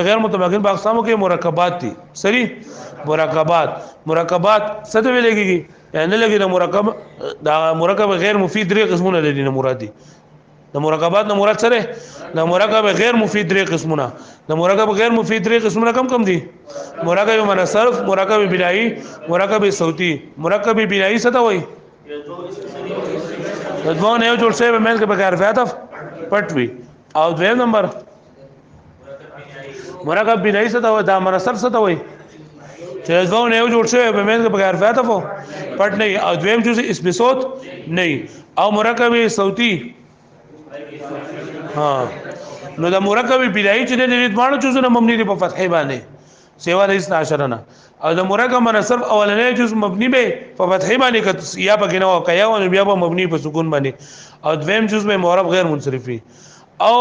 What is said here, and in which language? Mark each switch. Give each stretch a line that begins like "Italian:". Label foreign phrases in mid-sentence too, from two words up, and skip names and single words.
Pashto: غیر متمکن په اقسامو کې مرکبات دي صحیح مرکبات څه ته ویل کېږي یعنی لګي د مرکب غیر مفید درې قسمونه دي نه مراد دي د مرکبات نه مراد سره د مرکب غیر مفید درې قسمونه د مرکب غیر مفید درې قسمونه کم دي مرکب منصرف مرکب بنایی مرکب صوتی مرکب بنایی څه ته وایي د دوه نه جوړ شوی به مېل کې به حرف عطف پټ وي او دویم نمبر مرکب بنایی څه ته وایي دا منصرف څه ته وایي چې دوه نه جوړ شوی به مېل کې به حرف عطف پټ نه او دویم جز اسم صوت نه او مرکب صوتی ها نو د مرکب بنایی چې د دې باندې جزونه مبني دي په فتحې باندې سیوا د 12 نه او د مرکب منصرف اولنې جز مبني به په فتحې باندې یا په کنه او کیا او بیا په مبني په سکون باندې او دویم جز به معرب غیر منصرف وي او